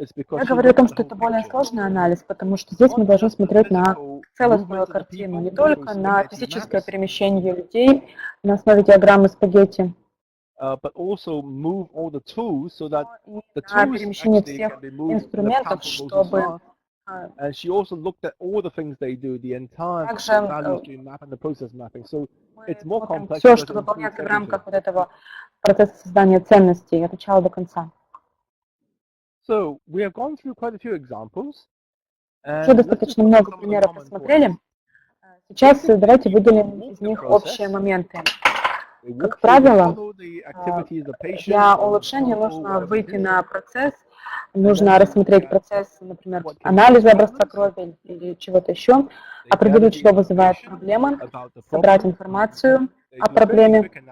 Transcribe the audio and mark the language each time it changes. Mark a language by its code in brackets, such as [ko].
[ru] Я говорю о том, что это более сложный анализ, потому что здесь мы должны смотреть на целостную картину, не только на физическое перемещение людей на основе диаграммы спагетти, [en] but also move all the tools so that the [ru] перемещение всех инструментов, чтобы [en] and she also looked at all the things they do, the entire value stream map and the process mapping. So it's more complex. [ru] Все, что выполняется в рамках вот этого процесса создания ценностей от начала до конца. [en] So we have gone through quite a few examples. [ru] Уже достаточно много примеров посмотрели. Сейчас давайте выделим из них общие моменты. Как правило, для улучшения нужно выйти на процесс, нужно рассмотреть процесс, например, анализа образца крови или чего-то еще, определить, что вызывает проблемы, собрать информацию о проблеме,